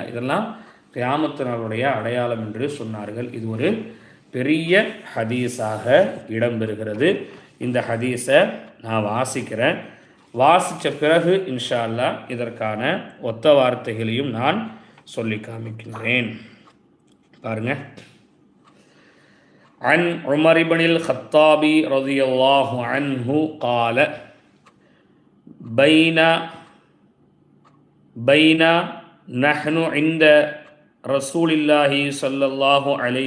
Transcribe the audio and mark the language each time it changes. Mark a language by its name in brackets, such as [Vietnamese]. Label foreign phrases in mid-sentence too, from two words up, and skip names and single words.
[Tamil] இதெல்லாம் கியாமத் நாளுடைய அடையாளம் என்று சொன்னார்கள். இது ஒரு பெரிய ஹதீஸாக இடம்பெறுகிறது. இந்த ஹதீஸை நான் வாசிக்கிறேன். வாசித்த பிறகு [Arabic] إن شاء الله [Tamil] இதற்கான ஒத்த வார்த்தைகளையும் நான் சொல்லி காமிக்கின்றேன். பாருங்க. [Arabic] عن عمر بن الخطاب رضي الله عنه قال بين نحن عند رسول الله صلى الله عليه